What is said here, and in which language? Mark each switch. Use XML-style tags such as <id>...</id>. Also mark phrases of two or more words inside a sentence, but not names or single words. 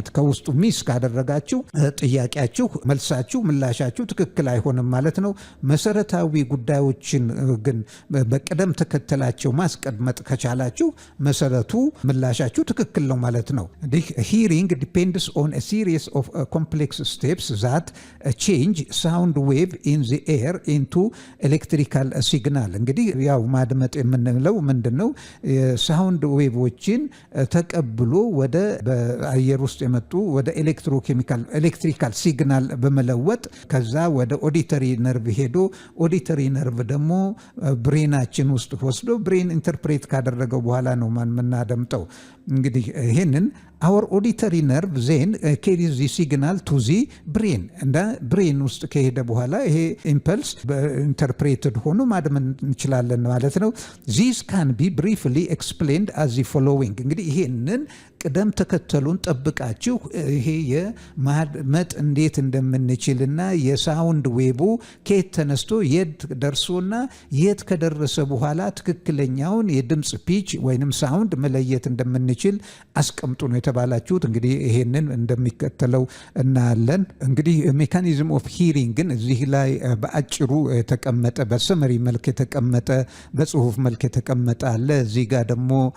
<am>ከውስጡ ሚስ ካደረጋችሁ ጥያቄያችሁ፣ መልሳችሁ፣ ምላሻችሁ ትክክል አይሆንም ማለት ነው። መሰረታዊ ጉዳዮችን ግን በቅደም ተከተላቸው ማስቀመጥ ከቻላችሁ መሰረቱ ምላሻችሁ ትክክል ነው ማለት ነው።</am> <en>hearing depends on a series of complex steps that change sound wave in the air into electrical signal።</en> <am>እንግዲህ ያው ማድመጥ የምንለው ምንድነው? የሳውንድ ዌቮችን ተቀብሎ ወደ በአየር ውስጥ የመጡ ወደ</am> <en>electrical signal</en> <am>በመለወጥ ከዛ ወደ</am> <en>auditory nerve</en> <am>ሄዶ</am> <en>auditory nerve</en> <am>ደግሞ ብሬናችን ውስጥ ወስዶ</am> <en>brain interpret</en> <am>ካደረገው በኋላ ነው የምናደምጠው። እንግዲህ ይህንን</am> <en>our auditory nerve then carries the signal to the brain</en> <am>እና ብሬን ውስጥ ከሄደ በኋላ ይሄ</am> <en>impulse interpreted</en> <am>ሆኖ ማድመጥ እንችላለን ማለት ነው።</am> <en>this can be briefly explained as the following።</en> <am>እንግዲህ ይሄንን ቅደም ተከተሉን ጠብቃችሁ ይሄ የማድመጥ እንዴት እንደምንችልና የሳውንድ ዌቡ ከየት ተነስቶ የት ደርሶና የት ከደረሰ በኋላ ትክክለኛውን የድምፅ ፒች ወይንም ሳውንድ መለየት እንደምንችል አስቀምጡ ነው የተባላችሁት። እንግዲህ ይሄንን እንደሚከተለው እናያለን። እንግዲህ</am> <en>mechanism of hearing</en> <am>እዚህ ላይ በአጭሩ የተቀመጠ በሰመሪ መልክ የተቀመጠ በጽሁፍ መልክ የተቀመጠ አለ። እዚህ ጋር ደግሞ</am>